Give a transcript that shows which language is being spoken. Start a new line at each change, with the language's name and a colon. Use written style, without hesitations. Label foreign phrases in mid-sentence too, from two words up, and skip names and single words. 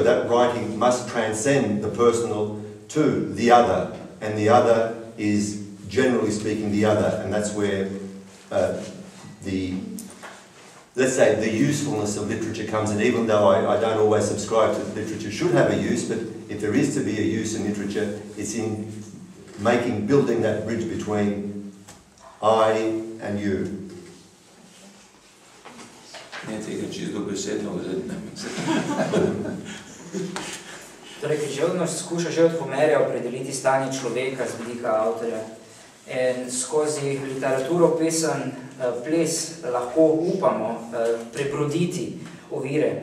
English: That writing must transcend the personal to the other, and the other is, generally speaking, the other, and that's where let's say, the usefulness of literature comes in, even though I don't always subscribe to that literature should have a use, but if there is to be a use in literature, it's in building that bridge between I and you.
Slovenian: Ne tega čisto besedno vzeti, ne Torej, književnost skuša že od Homerja opredeliti stanje človeka z vidika avtorja. In skozi literaturo, pesem, ples lahko upamo prebroditi ovire.